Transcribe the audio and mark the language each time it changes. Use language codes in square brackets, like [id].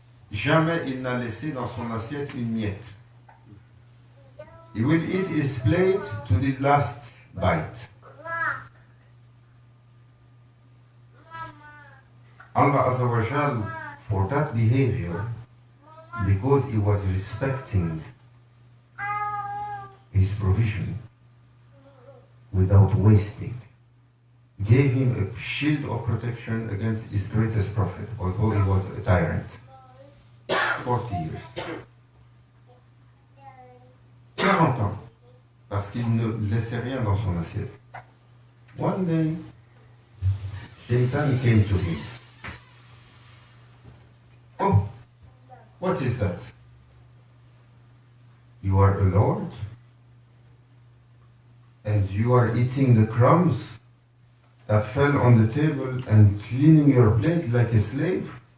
[fr] Jamais il n'a laissé dans son assiette une miette. [en] He will eat his plate to the last bite. Allah Azza wa Jal, for that behavior, because he was respecting his provision without wasting, gave him a shield of protection against his greatest prophet, although he was a tyrant. 40 years. [fr] 40 ans. Parce qu'il ne laissait rien dans son assiette. [en] One day, Shaitan came to him. Oh, what is that? You are a lord? And you are eating the crumbs that fell on the table and cleaning your plate like a slave?